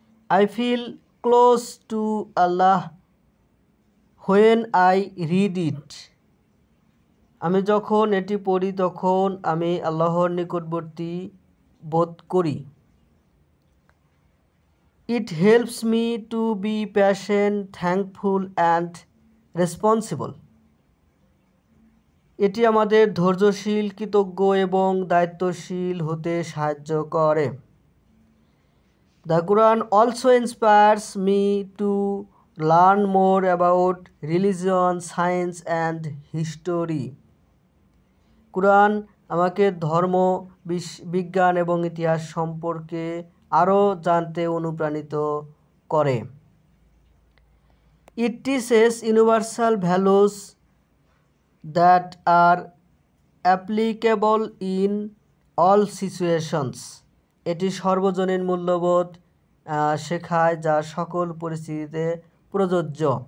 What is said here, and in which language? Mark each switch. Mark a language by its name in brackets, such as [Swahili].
[English] I feel close to Allah when I read it. [Bangla] আমি যখন এটি পড়ি তখন আমি আল্লাহর নিকটবর্তী বোধ করি। [English] It helps me to be patient, thankful and responsible. [Bangla] এটি আমাদের ধৈর্যশীল, কৃতজ্ঞ এবং দায়িত্বশীল হতে সাহায্য করে। [English] The Quran also inspires me to learn more about religion, science and history. [Bangla] কুরআন আমাকে ধর্ম, বিজ্ঞান এবং ইতিহাস সম্পর্কে আরও জানতে অনুপ্রাণিত করে। [English] It teaches universal values that are applicable in all situations. [Bangla] এটি সর্বজনীন মূল্যবোধ শেখায় যা সকল পরিস্থিতিতে প্রযোজ্য।